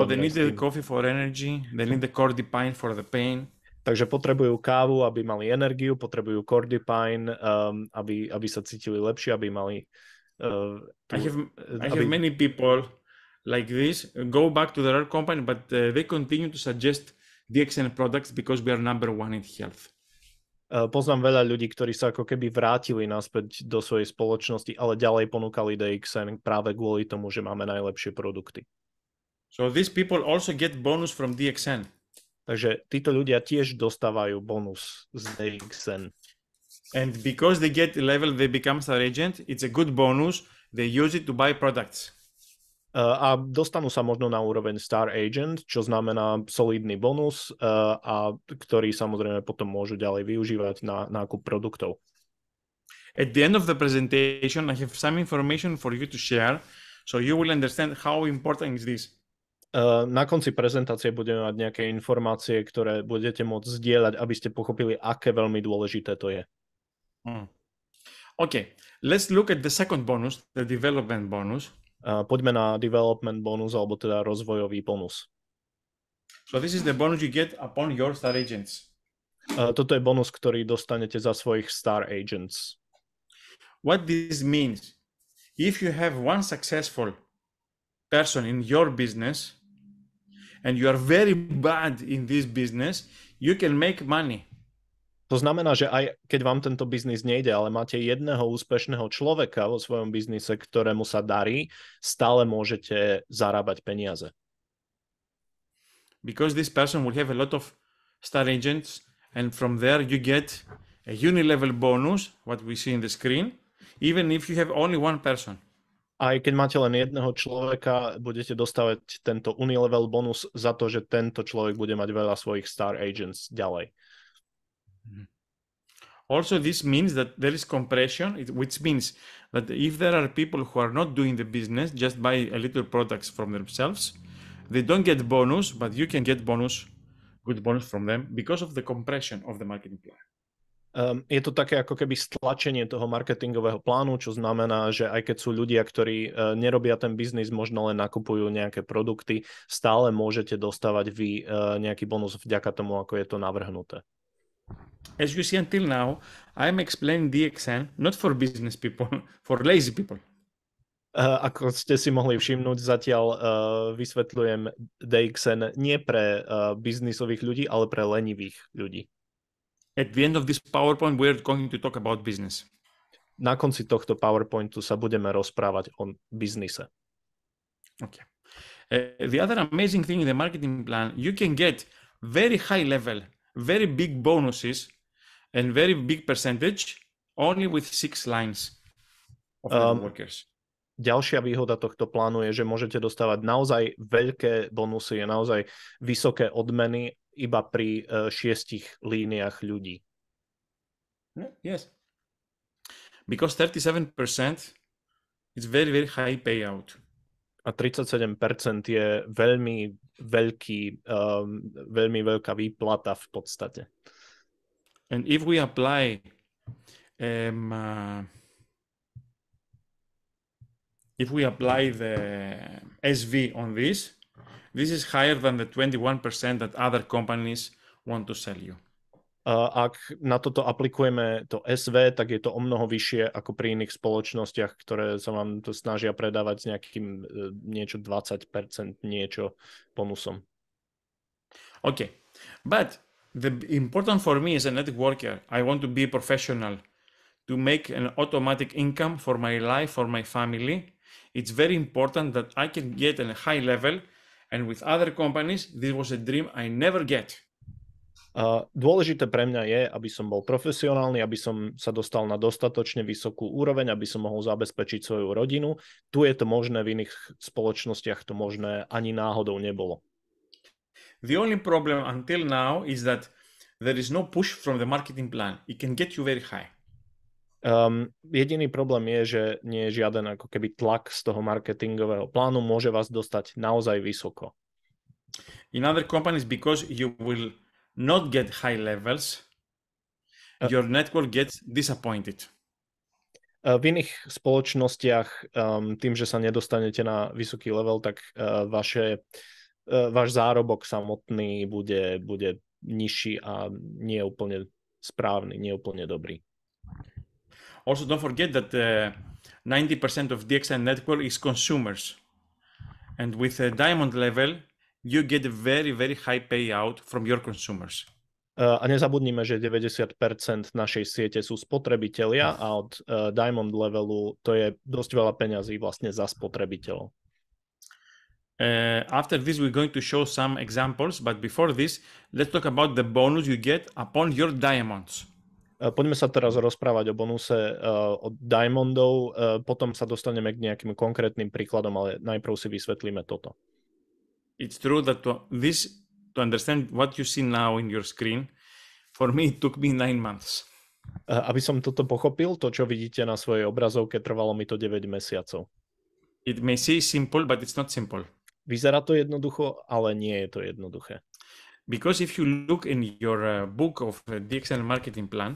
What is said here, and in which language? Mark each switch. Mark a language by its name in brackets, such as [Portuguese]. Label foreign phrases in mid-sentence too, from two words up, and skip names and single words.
[English] So they need the coffee for energy, they need the Cordipine for the pain. [Slovak] Takže potrebujú kávu, aby mali energiu, potrebujú Cordipine, aby sa cítili lepšie, aby mali... [English] I have many people like this go back to their company, but they continue to suggest DXN products because we are number one in health. [Slovak] Poznám veľa ľudí, ktorí sa ako keby vrátili naspäť do svojej spoločnosti, ale ďalej ponúkali DXN práve kvôli tomu, že máme najlepšie produkty. [English] So these people also get bonus from DXN. [Slovak] Takže títo ľudia tiež dostávajú bonus z DXN. [English] And because they get level, they become star agent, it's a good bonus. They use it to buy products. [Slovak] A dostanú sa možno na úroveň [English] Star Agent, [Slovak] čo znamená solidný bonus, a ktorý samozrejme potom môžu ďalej využívať na nákup produktov. [English] At the end of the presentation, I have some information for you to share, so you will understand how important is this. [Slovak] Na konci prezentácie budeme mať nejaké informácie, ktoré budete môcť zdieľať, aby ste pochopili, aké veľmi dôležité to je. [English] Okay, let's look at the second bonus, the development bonus. [Slovak] Poďme na [English] development bonus, [Slovak] alebo teda rozvojový bonus. [English] So this is the bonus you get upon your star agents. [Slovak] Toto je bonus, ktorý dostanete za svojich [English] star agents. What this means, if you have one successful person in your business and you are very bad in this business, you can make money. [Slovak] To znamená, že aj keď vám tento biznis nejde, ale máte jedného úspešného človeka vo svojom biznise, ktorému sa darí, stále môžete zarábať peniaze. [English] Because this person will have a lot of star agents, and from there you get a unilevel bonus, what we see in the screen, even if you have only one person. [Slovak] Aj keď máte len jedného človeka, budete dostávať tento unilevel bonus za to, že tento človek bude mať veľa svojich [English] star agents [Slovak] ďalej. [English] Also, this means that there is compression, which means that if there are people who are not doing the business, just buy a little products from themselves, they don't get bonus, but you can get good bonus from them because of the compression of the marketing plan. [Slovak] Je to také ako keby stlačenie toho marketingového plánu, čo znamená, že aj keď sú ľudia, ktorí nerobia ten biznis, možno len nakupujú nejaké produkty, stále môžete dostávať vy nejaký bonus vďaka tomu, ako je to navrhnuté. [English] As you see until now, I'm explaining DXN not for business people, for lazy people. [Slovak] Ako ste si mohli všimnúť, zatiaľ vysvetľujem DXN nie pre biznisových ľudí, ale pre lenivých ľudí. [English] At the end of this PowerPoint, we're going to talk about business. [Slovak] Na konci tohto PowerPointu sa budeme rozprávať o biznise. [English] Okay. The other amazing thing in the marketing plan, you can get very high level, very big bonuses and very big percentage only with 6 lines of workers. [Slovak] Ďalšia výhoda tohto plánu je, že môžete dostávať naozaj veľké bonusy, naozaj vysoké odmeny iba pri 6 líniách ľudí. [English] Yes. Because 37% is very, very high payout. [Slovak] A 37% je veľmi veľká výplata v podstate. [English] And if we apply the SV on this is higher than the 21% that other companies want to sell you. [Slovak] Ak na toto aplikujeme to SV, tak je to o mnoho vyššie ako pri iných spoločnostiach, ktoré sa vám to snažia predávať s nejakým niečo 20% niečo bonusom. [English] Okay, but the important for me as a networker, I want to be a professional, to make an automatic income for my life, for my family. It's very important that I can get a high level, and with other companies, this was a dream I never get. [Slovak] Dôležité pre mňa je, aby som bol profesionálny, aby som sa dostal na dostatočne vysokú úroveň, aby som mohol zabezpečiť svoju rodinu. Tu je to možné, v iných spoločnostiach to možné ani náhodou nebolo. [English] The only problem until now is that there is no push from the marketing plan. It can get you very high. [Slovak] Jediný problém je, že nie je žiaden ako keby tlak z toho marketingového plánu, môže vás dostať naozaj vysoko. [English] In other companies, because you will not get high levels, your network gets disappointed. [Slovak] V iných spoločnostiach, tým, že sa nedostanete na vysoký level, tak váš zárobok samotný bude nižší a nie úplne správny, nie úplne dobrý. [English] Also, don't forget that 90% of DXN network is consumers. And with a diamond level, you get a very, very high payout from your consumers. [Slovak] A nezabudnime, že 90% našej siete sú spotrebitelia a od [English] diamond levelu [Slovak] to je dosť veľa peňazí vlastne za spotrebiteľov. [English] After this, we're going to show some examples, but before this, let's talk about the bonus you get upon your diamonds. [Slovak] Poďme sa teraz rozprávať o bonuse od diamondov, potom sa dostaneme k nejakým konkrétnym príkladom, ale najprv si vysvetlíme toto. [English] It's true that to understand what you see now in your screen, for me it took me 9 months. [Slovak] Aby som toto pochopil, to čo vidíte na svojej obrazovke, trvalo mi to 9 mesiacov. [English] It may seem simple, but it's not simple. [Slovak] Vyzerá to jednoducho, ale nie je to jednoduché. [English] Because if you look in your book of DXN marketing plan,